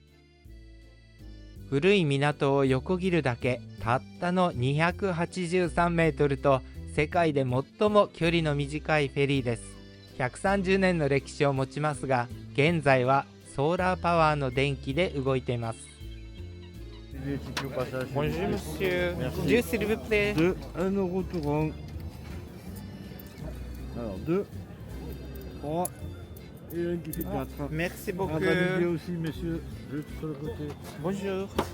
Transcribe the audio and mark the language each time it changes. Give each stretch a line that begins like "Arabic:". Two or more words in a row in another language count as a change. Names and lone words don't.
Japanese: 古い港を横切るだけ、たったの283メートルと世界で最も距離の短いフェリーです。130年の歴史を持ちますが、現在はソーラーパワーの電気で動いています。
French: Bonjour monsieur, deux s'il vous plaît. 2, 1 euro tout rond. Alors 2, 3 et un qui fait 4. Merci beaucoup. Validé aussi messieurs, juste sur le côté. Bonjour.